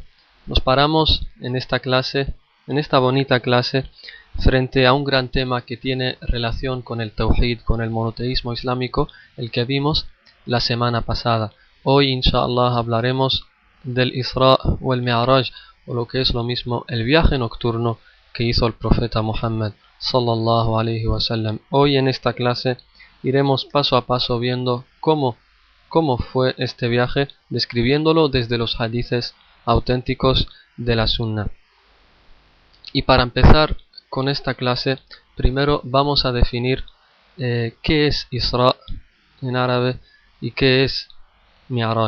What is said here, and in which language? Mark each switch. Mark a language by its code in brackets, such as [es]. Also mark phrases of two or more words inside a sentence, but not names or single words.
[es] Nos paramos en esta clase, en esta bonita clase, frente a un gran tema que tiene relación con el Tawhid, con el monoteísmo islámico, el que vimos la semana pasada. Hoy, inshallah, hablaremos del Isra o el Mi'raj, o lo que es lo mismo, el viaje nocturno que hizo el profeta Muhammad, [ar] صلى الله عليه وسلم. [es] Hoy en esta clase iremos paso a paso viendo cómo fue este viaje, describiéndolo desde los hadices auténticos de la Sunna. Y para empezar con esta clase, primero vamos a definir qué es Isra en árabe y qué es Mi'raj.